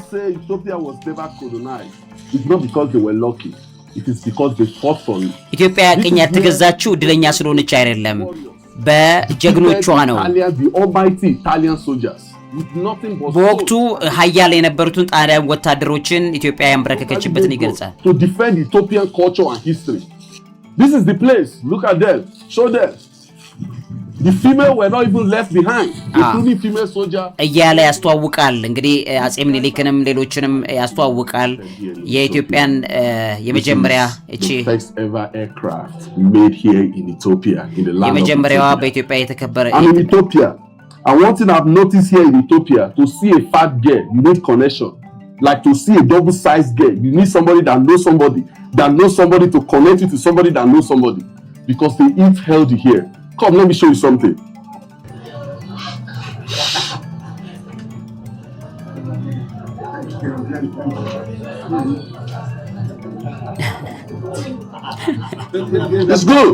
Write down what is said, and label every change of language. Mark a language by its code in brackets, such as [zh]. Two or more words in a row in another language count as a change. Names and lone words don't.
[am] ኢትዮጵያ ቅኝ ያልተገዛችው እድለኛ ስለሆነች አይደለም፣ በጀግኖቿ ነው። በወቅቱ ሀያል የነበሩትን ጣሊያን ወታደሮችን ኢትዮጵያ ያንበረከከችበትን ይገልጻል። [en] This is the place. Look at them. Show them. The female were not even left behind, including female soldier. [am] እያለ ያስተዋውቃል። እንግዲህ አጼ ምኒልክንም ሌሎችንም ያስተዋውቃል። የኢትዮጵያን የመጀመሪያ እቺ [en] first ever aircraft made here in Ethiopia, in the land [am] የመጀመሪያዋ በኢትዮጵያ የተከበረ [en] in Ethiopia. And one thing I've noticed here in Ethiopia, to see a fat girl, you need connection. Like to see a double-sized girl, you need somebody that knows somebody to connect you to somebody that knows somebody, because they eat healthy here. Come, let me show you something. It's good.